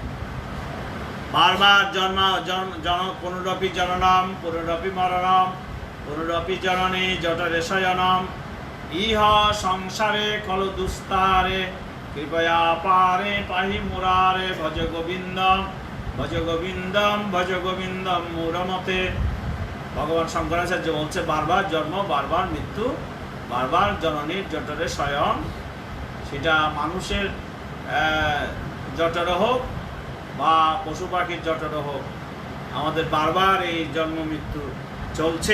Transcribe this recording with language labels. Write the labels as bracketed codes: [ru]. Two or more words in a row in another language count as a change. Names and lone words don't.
[sa] বারবার পুনরপি জননাম পুনরপি মরণম, পুনরপি জননী জঠরে শয়নম ইহ সংসারে খলু দুস্তারে কৃপয়া পারে পাহি মুরারে ভজ গোবিন্দম ভজ গোবিন্দম ভজ গোবিন্দম মুরমতে। [bn] ভগবান শঙ্করাচার্য বলছে বারবার জন্ম, বারবার মৃত্যু, বারবার জননীর জঠরে শয়ন, সেটা মানুষের জঠরে হোক বা পশু পাখির জঠরে হোক, আমাদের বারবার এই জন্ম মৃত্যু চলছে।